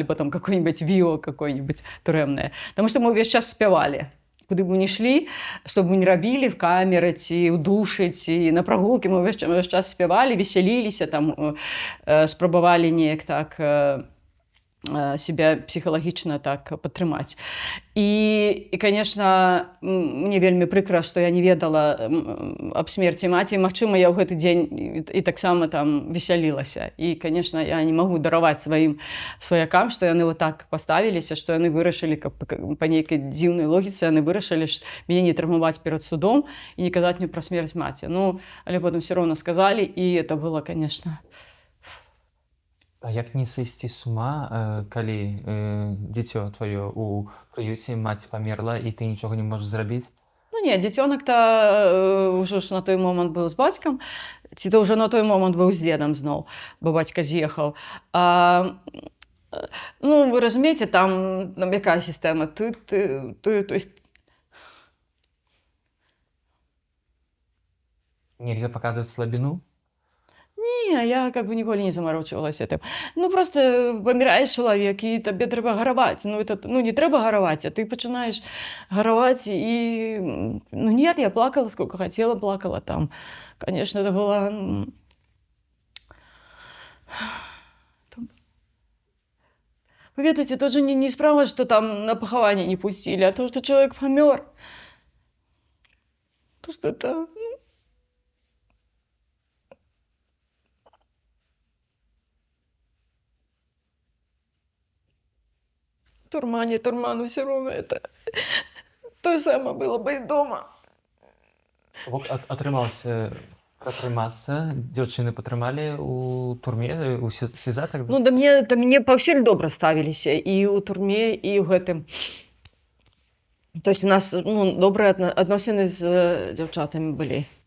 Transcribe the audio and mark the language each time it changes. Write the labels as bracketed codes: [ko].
[be] Альбо там [ru] какое-нибудь [be] віо какое-нибудь турэмнае. Таму што мы ўвесь час спявалі. Куды б мы не ішлі, што б мы не рабілі в камеры ці ў душы, ці на прагулкі, мы ўвесь час спявалі, весяліліся, там спрабавалі неяк так себя псіхалагічна так падтрымаць. І конечно, мне вельмі прыкра, што я не ведала аб смерці маці. Магчыма, я ў гэты дзень і таксама там весялілася. І, конечно, я не магу дараваць сваім сваякам, што яны вот так паставіліся, што яны вырашылі, каб па нейкай дзіўнай логіцы яны вырашылі мяне не траўмаваць перад судом і не казаць мне пра смерць маці. Ну, але потым все роўна сказалі, і [ru] это было, конечно. [be] А як не сысці з ума, калі дзіцё тваё ў прыюце, маці памерла, і ты нічога не можаш зрабіць? Ну не, дзіцёнак-то ўжо ж на той момант быў з бацькам, ці то ўжо на той момант быў з дзедам зноў, бо бацька з'ехаў. Ну, вы разумееце, там якая сістэма? [ru] То есть [be] Нельга паказваць слабіну? не, я [ru] как бы [be] ніколі не замарочвалася этим. Ну, просто памірае чалавек, і табе трэба гараваць. Ну, не трэба гараваць, а ты пачынаеш гараваць, і... [ru] Ну, нет, я плакала, сколько хотела, плакала там. Конечно, это было... [be] Вы ведаеце, тут же не справа, [ru] что там [be] на пахаванне не пусцілі, [ru] а то, что человек [be] памёр. [ru] То, что это... Турма, не турма, ну все равно это то же самое было бы и дома. [be] Атрымалася пратрымацца, дзяўчыны патрымалі ў турме, у СІЗА тогда? Ну, да мне паўсюль добра ставіліся, і ў турме, і ў гэтым. То есть у нас ну, добрыя адносіны з дзяўчатамі былі.